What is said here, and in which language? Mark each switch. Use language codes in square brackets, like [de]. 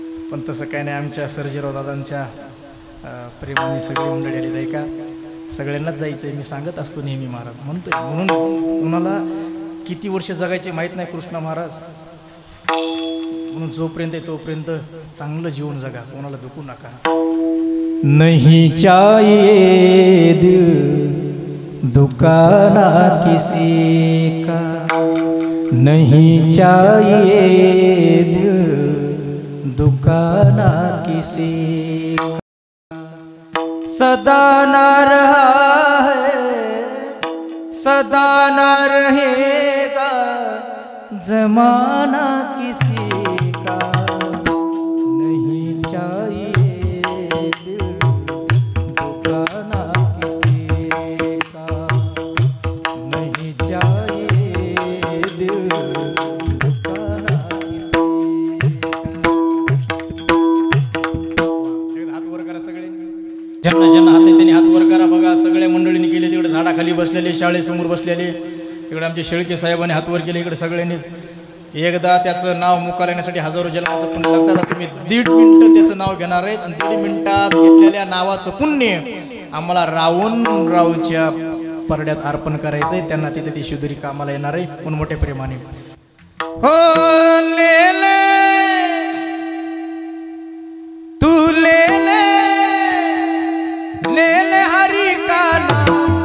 [mr] पण तसं काय नाही आमच्या सर्जेराव दादांच्या प्रेमाने सगळी मंडळी आली नाही का सगळ्यांनाच जायचं आहे मी सांगत असतो नेहमी महाराज म्हणतोय म्हणून कुणाला किती वर्ष जगायचे माहीत नाही कृष्ण महाराज म्हणून जोपर्यंत आहे तोपर्यंत चांगलं जीवन जगा कोणाला दुखू नका [hi] नहीं चाहिए दिल दुकाना किसी का नहीं चाहिए दिल दुकाना किसी का सदा ना रहा है सदा ना रहेगा जमाना किसी का नहीं चाहिए दिल दुकाना किसी का नहीं चाहिए दिल दुकाना किसी [mr] हात वर करा सगळे ज्यांना ज्यांना हात आहे त्यांनी हात वर करा बघा सगळ्या मंडळींनी केले तिकडे झाडाखाली बसलेले शाळेसमोर बसलेले इकडे आमचे शेळके साहेबांनी हात वर केले इकडे सगळ्यांनीच एकदा त्याचं नाव मुखाला येण्यासाठी हजारो जन्माचं पुण्य लागतात आता तुम्ही 1.5 मिनिटं त्याचं नाव घेणार आहेत आणि 1.5 मिनिटात घेतलेल्या नावाचं पुण्य आम्हाला रावच्या परड्यात अर्पण करायचंय त्यांना तिथे ती शिदुरी कामाला येणार आहे म्हणून मोठ्या प्रेमाने [hi] हो ले ले तू ले ले ले ले हरि का नाम